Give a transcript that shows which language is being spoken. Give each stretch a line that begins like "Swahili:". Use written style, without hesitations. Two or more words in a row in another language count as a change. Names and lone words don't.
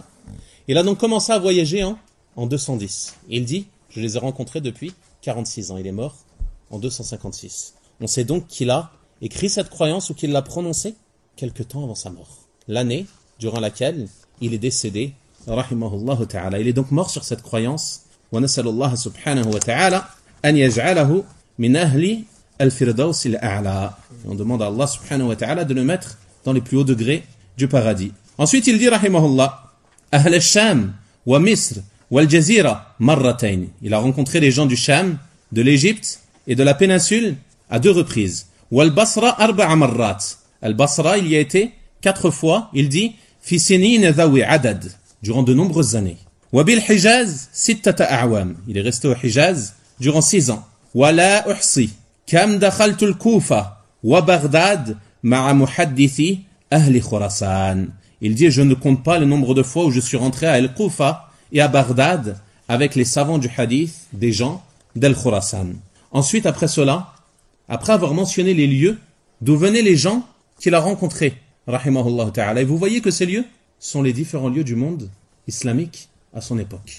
French: Il a donc commencé à voyager en 210. Il dit, je les ai rencontrés depuis 46 ans. Il est mort en 256. On sait donc qu'il a écrit cette croyance ou qu'il l'a prononcée quelque temps avant sa mort. L'année durant laquelle il est décédé,
Arabic: رحمه الله تعالى.
French: Il est donc mort sur cette croyance.
Arabic: ونسأل الله سبحانه وتعالى أن يجعله من أهل الفردوس الأعلى.
French: On demande à Allah
Arabic: سبحانه وتعالى
French: de le mettre dans les plus hauts degrés du paradis. Ensuite il dit
Arabic: رحمه الله، أهل الشام ومصر والجزيرة مرتين.
French: Il a rencontré les gens du Sham, de l'Égypte et de la péninsule à 2 reprises.
Arabic: والبصرة أربع مرات. Al-Basra,
French: il y a été 4 fois. Il dit
Arabic: في سنين ذوي عدد.
French: durant de nombreuses années.
Arabic: وبالحجاز، ستة أعوام.
French: Il est resté au Hijaz durant 6 ans.
Arabic: ولا أحصي، كم دخلت الكوفة وبغداد مع محدثي أهل خراسان.
French: Il dit, je ne compte pas le nombre de fois où je suis rentré à Al-Kufa et à Baghdad avec les savants du hadith, des gens d'Al-Khurasan. Ensuite, après cela, après avoir mentionné les lieux d'où venaient les gens qu'il a rencontrés,
Arabic: رحمه الله تعالى,
French: et vous voyez que ces lieux sont les différents lieux du monde islamique à son époque.